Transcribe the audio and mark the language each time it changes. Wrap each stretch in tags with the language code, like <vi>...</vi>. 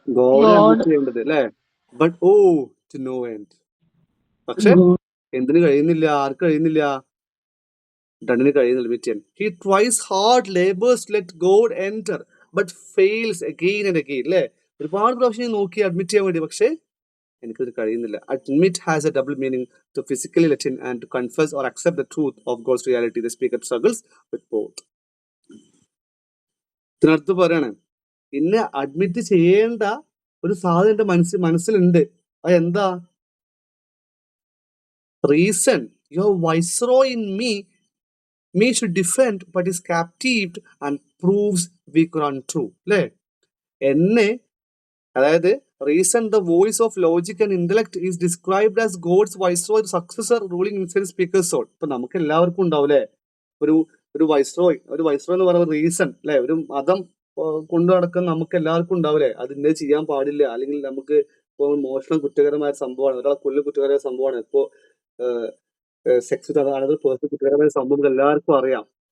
<ml>ഗോഡിനെ admit ചെയ്യേണ്ടത് അല്ലേ?</ml> <en>But oh to no end.</en> <ml>പക്ഷെ എന്തിനു കഴിയുന്നില്ല? ആർക്ക് കഴിയുന്നില്ല? ഡണ്ണിന് കഴിയുന്നില്ല അഡ്മിറ്റ് ചെയ്യാൻ.</ml> <en>He tries hard labours let God enter but fails again and again. അല്ലേ?</en> <ml>ഒരുപാട് പ്രാവശ്യം നോക്കി അഡ്മിറ്റ് ചെയ്യാൻ വേണ്ടി, പക്ഷെ എനിക്കത് കഴിയുന്നില്ല.</ml> <en>Admit has a double meaning: to physically let in and to confess or accept the truth of God's reality. The speaker struggles with both.</en> <ml>ഇതിനടുത്ത് പറയാണ്, ഇന്നെ അഡ്മിറ്റ് ചെയ്യേണ്ട ഒരു സാധനം എന്റെ മനസ്സിലുണ്ട്. അത് എന്താ?</ml> <en>Reason. Your viceroy in me should defend but is captived and proves weak or untrue.</en> <ml>അല്ലേ? എന്നെ, അതായത്</ml> <en>Reason, the voice of logic and intellect is described as God's viceroy, successor ruling inside speakers soul.</en> <ml>ഇപ്പൊ നമുക്ക് എല്ലാവർക്കും ഉണ്ടാവും അല്ലെ ഒരു viceroy എന്ന് പറയുന്ന റീസൺ അല്ലെ? ഒരു മതം കൊണ്ടു നടക്കുന്ന നമുക്ക് എല്ലാവർക്കും ഉണ്ടാവില്ലേ? അതിന്റെ ചെയ്യാൻ പാടില്ല, അല്ലെങ്കിൽ നമുക്ക് ഇപ്പോൾ മോഷണം കുറ്റകരമായ സംഭവമാണ്, ഒരാളെ കൊല്ല് കുറ്റകരമായ സംഭവമാണ്, ഇപ്പോ</ml> <en>sex another person</en> <ml>കുറ്റകരമായ സംഭവം എല്ലാവർക്കും അറിയാം.</ml>